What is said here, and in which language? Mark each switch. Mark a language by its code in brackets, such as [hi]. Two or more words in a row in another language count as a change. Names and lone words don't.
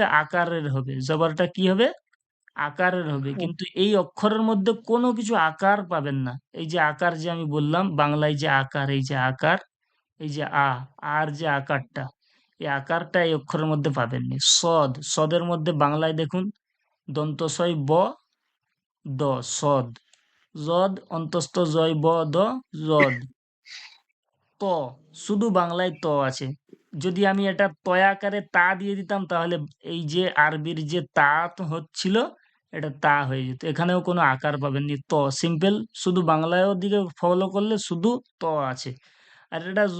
[bn] আকারের হবে। জবরটা কি হবে? আকারের হবে। কিন্তু এই অক্ষরের মধ্যে কোনো কিছু আকার পাবেন না। এই যে আকার যে আমি বললাম, বাংলায় যে আকার, এই যে আকার, এই যে আর যে আকারটা, এই আকারটা এই অক্ষরের মধ্যে পাবেননি। সদ, সদের মধ্যে বাংলায় দেখুন দন্তস্বই ব, দ, সদ। জদ অন্তস্থ জয় ব, দ, জদ। ত, শুধু বাংলায় ত আছে। যদি আমি এটা তয়াকারে তা দিয়ে দিতাম, তাহলে এই যে আরবির যে তা তো হচ্ছিল, এটা তা হয়ে যেত। এখানেও কোনো আকার পাবেননি, ত সিম্পল। শুধু বাংলায়ও দিকে ফলো করলে শুধু ত আছে। আর এটা জ